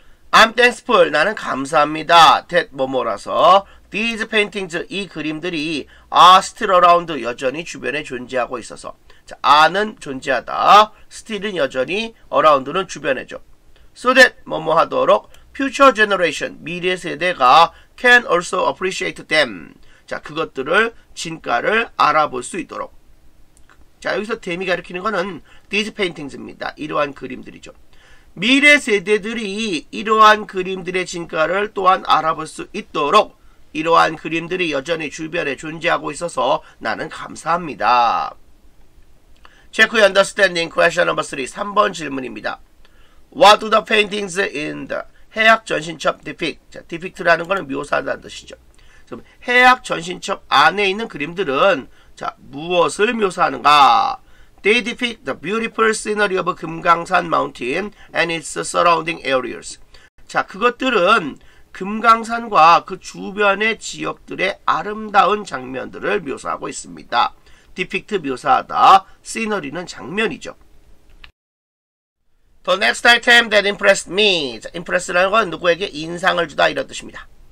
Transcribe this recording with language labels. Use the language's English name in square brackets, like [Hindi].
[English] I'm thankful, [Korean] 나는 감사합니다. that 뭐뭐라서 [English] these paintings, [Korean] 이 그림들이 [English] are still around, [Korean] 여전히 주변에 존재하고 있어서. 자, are는 존재하다, still은 여전히, around는 주변에죠. [English] So that [Korean] 뭐뭐 하도록 [English] future generation, [Korean] 미래 세대가 [English] can also appreciate them. [Korean] 자, 그것들을 진가를 알아볼 수 있도록. 자, 여기서 them이 가리키는 거는 [English] these paintings [Korean] 입니다. 이러한 그림들이죠. 미래 세대들이 이러한 그림들의 진가를 또한 알아볼 수 있도록 이러한 그림들이 여전히 주변에 존재하고 있어서 나는 감사합니다. [English] Check your understanding. Question number 3. [Korean] 3번 질문입니다. [English] What do the paintings in the 해학 전신첩 depict? [Korean] 자, depict라는 거는 묘사하다는 뜻이죠. 그럼 해학 전신첩 안에 있는 그림들은 자, 무엇을 묘사하는가? [English] They depict the beautiful scenery of 금강산 mountain and its surrounding areas. [Korean] 자, 그것들은 금강산과 그 주변의 지역들의 아름다운 장면들을 묘사하고 있습니다. depict 묘사하다, scenery는 장면이죠. [English] The next item that impressed me. [Korean] 자, impress라는 건 누구에게 인상을 주다 이런 뜻입니다.